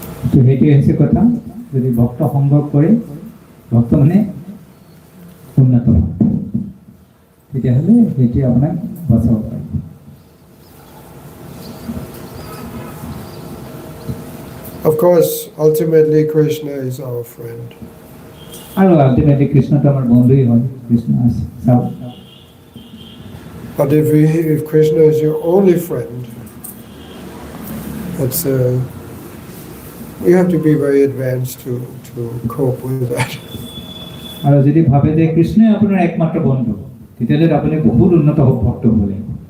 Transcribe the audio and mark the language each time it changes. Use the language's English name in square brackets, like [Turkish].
[Assamese] তো সেইটোৱে হৈছে কথা, যদি ভক্ত সংগ কৰে, ভক্ত মানে উন্নত ভক্ত, তেতিয়াহ'লে সেইটোৱে আপোনাক বচাব পাৰে। [English] Of course, ultimately Krishna is our friend. [Assamese] আৰু আল্টিমেটলি কৃষ্ণটো আমাৰ বন্ধুই হয়, কৃষ্ণ আছে চাওক। [English] But if Krishna is your only friend, that's we have to be very advanced to cope with that. [Assamese] আৰু যদি ভাবে যে কৃষ্ণই আপোনাৰ একমাত্ৰ বন্ধু, তেতিয়াহ'লে আপুনি বহুত উন্নত ভক্ত হ'ব লাগিব।